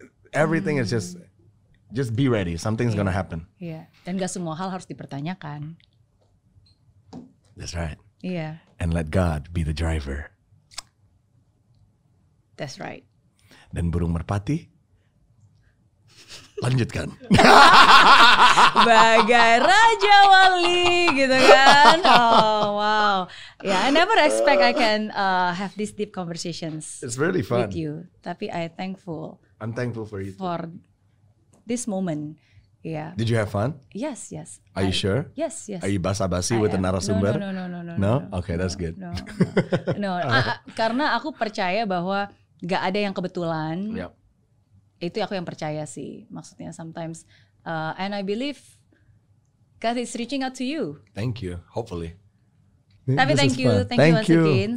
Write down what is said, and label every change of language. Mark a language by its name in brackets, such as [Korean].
[English] Everything is just be ready. Something's gonna happen. [Indonesian] Iya. Dan gak semua hal harus dipertanyakan. [English] That's right. [Indonesian] Iya. [English] And let God be the driver. That's right. [Indonesian] Dan burung merpati, lanjutkan. Bagai Raja Wali gitu kan. [English] Oh wow. Yeah, I never expect I can have these deep conversations. It's really fun. With you. [Indonesian] Tapi [English] I'm thankful for you. For this moment. Yeah. Did you have fun? Yes. Are you sure? Yes. Are you [Indonesian] basa-basi [English] with the narasumber? No. Okay, that's good. No. [Indonesian] Karena aku percaya bahwa gak ada yang kebetulan. [English] Yep. [Indonesian] Itu aku yang percaya sih. Maksudnya [English] sometimes and I believe God is reaching out to you. Thank you. Hopefully. [Indonesian] Tapi [English] thank you once again.